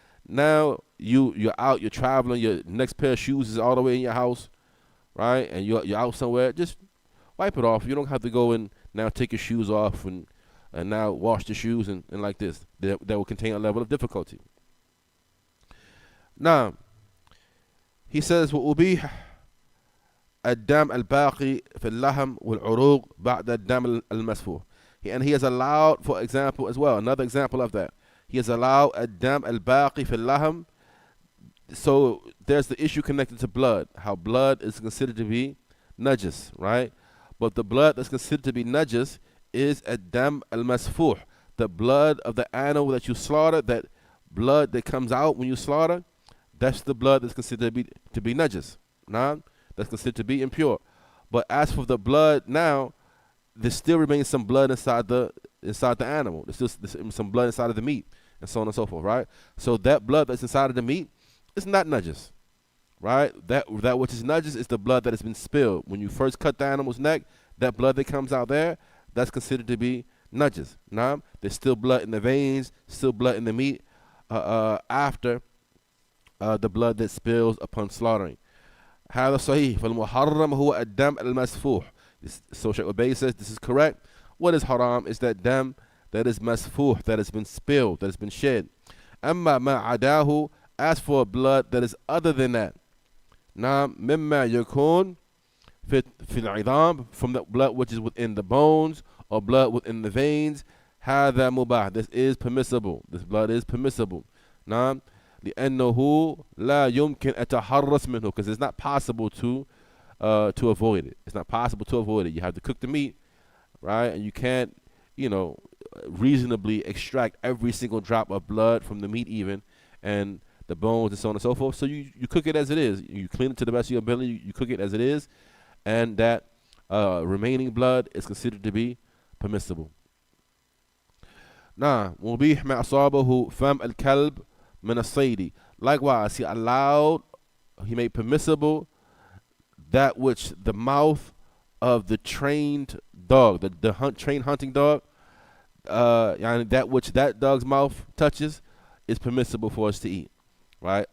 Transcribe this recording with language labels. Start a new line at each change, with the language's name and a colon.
English: Now you're out, you're traveling, your next pair of shoes is all the way in your house, right? And you're out somewhere. Just wipe it off. You don't have to go and now take your shoes off and now wash the shoes and like this. That will contain a level of difficulty. Now, he says,
Arabic: وأبيح الدم الباقي في اللحم والعروق بعد الدم المسفوح.
English: And he has allowed, for example, as well, another example of that. He has allowed
Arabic: الدم الباقي في اللحم.
English: So there's the issue connected to blood, how blood is considered to be najis, right? But the blood that's considered to be najis is
Arabic: الدم المسفوح,
English: the blood of the animal that you slaughter, that blood that comes out when you slaughter. That's the blood that's considered to be najis. Nah? That's considered to be impure. But as for the blood now, there still remains some blood inside the animal. There's still some blood inside of the meat, and so on and so forth, right? So that blood that's inside of the meat is not najis, right? That which is najis is the blood that has been spilled. When you first cut the animal's neck, that blood that comes out there, that's considered to be najis. Nah? There's still blood in the veins, still blood in the meat after the blood that spills upon slaughtering.
Arabic: هذا صحيح فالمحرم هو الدم المسفوح.
English: So Shaykh Ubay says this is correct. What is haram is that dam that is masfuh, that has been spilled, that has been shed.
Arabic: أما ما عداه,
English: as for blood that is other than that.
Arabic: نعم مما يكون في العظام,
English: from the blood which is within the bones or blood within the veins.
Arabic: هذا مباح,
English: this is permissible. This blood is permissible.
Arabic: نعم لأنه لا يمكن أتحرص منه,
English: because it's not possible to avoid it. It's not possible to avoid it. You have to cook the meat, right? And you can't, reasonably extract every single drop of blood from the meat even, and the bones and so on and so forth. So you cook it as it is. You clean it to the best of your ability. You cook it as it is, and that remaining blood is considered to be permissible.
Arabic: Now, مبيح ما أصابه فم الكلب من الصيد.
English: Likewise, he made permissible that which the mouth of the trained dog, the trained hunting dog, that which that dog's mouth touches is permissible for us to eat, right?